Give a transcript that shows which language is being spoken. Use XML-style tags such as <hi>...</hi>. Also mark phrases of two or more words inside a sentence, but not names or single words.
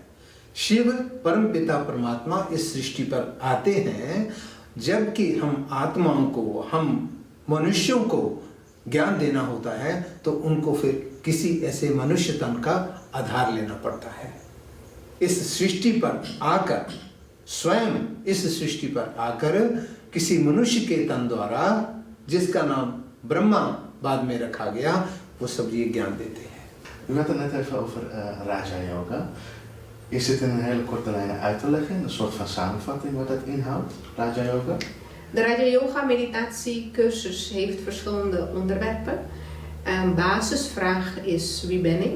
<hi>शिव परम पिता परमात्मा इस सृष्टि पर आते हैं, जबकि हम आत्माओं को, हम मनुष्यों को ज्ञान देना होता है तो उनको फिर किसी ऐसे मनुष्य तन का आधार लेना पड़ता है। इस सृष्टि पर आकर, स्वयं इस सृष्टि पर आकर किसी मनुष्य के तन द्वारा, जिसका नाम ब्रह्मा बाद में रखा गया, वो सब ये ज्ञान देते हैं।</hi> <nl>U had het net even over Raja Yoga. Is dit in een hele korte lijnen uit te leggen, een soort van samenvatting wat dat inhoudt, Raja Yoga? De Raja Yoga meditatiecursus heeft verschillende onderwerpen. Een basisvraag is wie ben ik?</nl>